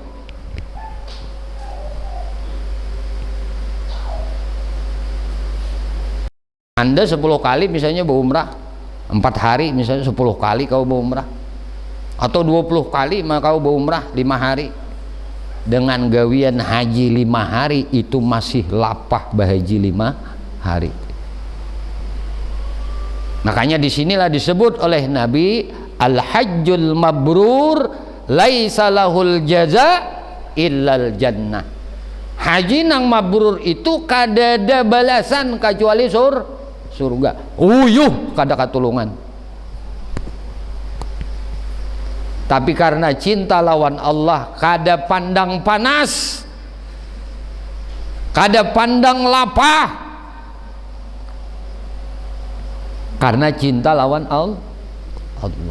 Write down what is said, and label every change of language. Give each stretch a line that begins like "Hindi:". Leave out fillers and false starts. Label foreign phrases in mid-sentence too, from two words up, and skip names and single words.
Banjar: Anda 10 kali misalnya berumrah 4 hari, misalnya 10 kali kau berumrah, atau 20 kali maka kau berumrah 5 hari, dengan gawian haji 5 hari itu masih lapah bahaji 5 hari. Makanya disinilah disebut oleh Nabi,
Arabic: الحج المبرور ليس له جزاء إلا الجنة.
Banjar: Haji nang mabrur itu kadada balasan kecuali surga. Uyuh kada katulungan. Tapi karena cinta lawan Allah, kada pandang panas, kada pandang lapah, karena cinta lawan Allah.